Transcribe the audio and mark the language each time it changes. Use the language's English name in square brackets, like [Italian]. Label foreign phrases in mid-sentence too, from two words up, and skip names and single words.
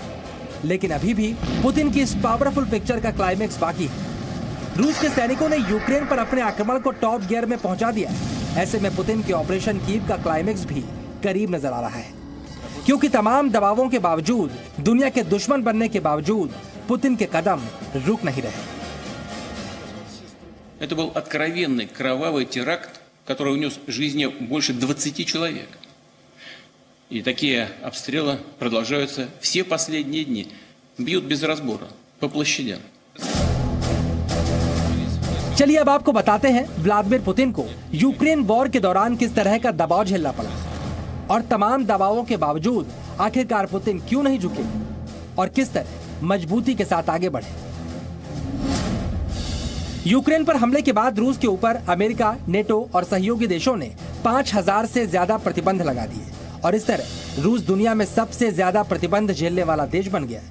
[Hindi] लेकिन अभी भी पुतिन की इस [English] powerful picture [Hindi] का क्लाइमेक्स बाकी है। रूस के सैनिकों ने यूक्रेन पर अपने आक्रमण को [English] top gear [Hindi] में पहुंचा दिया है। ऐसे में पुतिन के ऑपरेशन कीव का क्लाइमेक्स भी करीब नजर आ रहा है, क्योंकि तमाम दबावों के बावजूद, दुनिया के दुश्मन बनने के बावजूद पुतिन के कदम रुक नहीं रहे। [Russian] Это был откровенный кровавый теракт, который унес жизни больше 20 человек. И такие обстрелы продолжаются все последние дни. Бьют без разбора по площадям. [Hindi] चलिए अब आपको बताते हैं व्लादिमीर पुतिन को यूक्रेन वॉर के दौरान किस तरह का दबाव झेलना पड़ा और तमाम दबावों के बावजूद आखिरकार पुतिन क्यों नहीं झुके और किस तरह मजबूती के साथ आगे बढ़े। यूक्रेन पर हमले के बाद रूस के ऊपर अमेरिका, नेटो और सहयोगी देशों ने 5000 से ज्यादा प्रतिबंध लगा दिए और इस तरह रूस दुनिया में सबसे ज्यादा प्रतिबंध झेलने वाला देश बन गया।